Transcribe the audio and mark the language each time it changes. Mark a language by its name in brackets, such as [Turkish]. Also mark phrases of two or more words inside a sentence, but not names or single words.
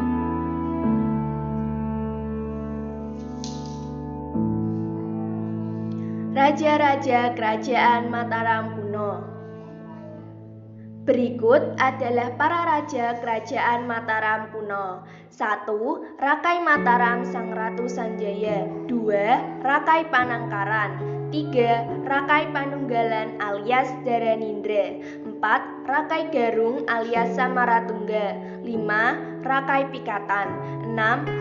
[Indonesian] Raja-raja kerajaan Mataram kuno. Berikut adalah para raja kerajaan Mataram kuno. 1. Rakai Mataram Sang Ratu Sanjaya. 2. Rakai Panangkaran. 3. Rakai Panunggalan alias Dharanindra. 4. Rakai Garung alias Samaratungga. 5. Rakai Pikatan. 6.